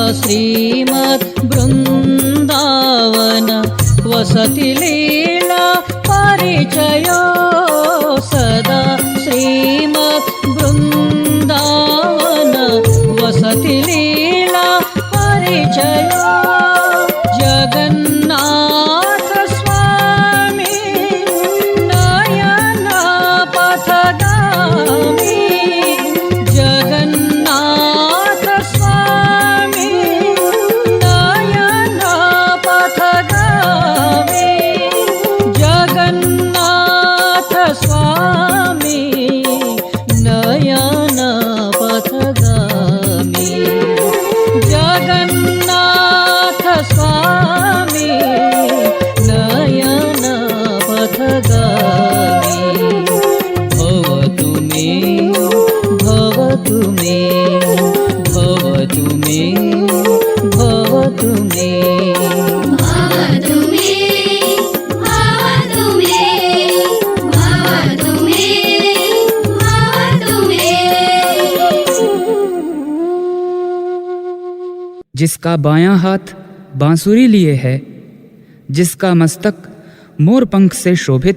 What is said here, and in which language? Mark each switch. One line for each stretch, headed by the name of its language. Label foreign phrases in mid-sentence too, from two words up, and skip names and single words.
Sanskrit: श्रीमद्वृन्दावन वसति लीला परिचयो, सदा श्रीमद्वृन्दावन वसति लीला परिचयो, जगन्नाथ स्वामी नयन पथगामी, जगन्नाथ स्वामी नयन पथगामी, जगन्नाथ स्वामी नयन पथगामी, जगन्नाथ स्वामी नयन पथगामी, भवतु मे भवतु मे भवतु मे भवतु मे भवतु मे भवतु मे भवतु मे भवतु मे।
Hindi: जिसका बायां हाथ बांसुरी लिए है, जिसका मस्तक मोर पंख से शोभित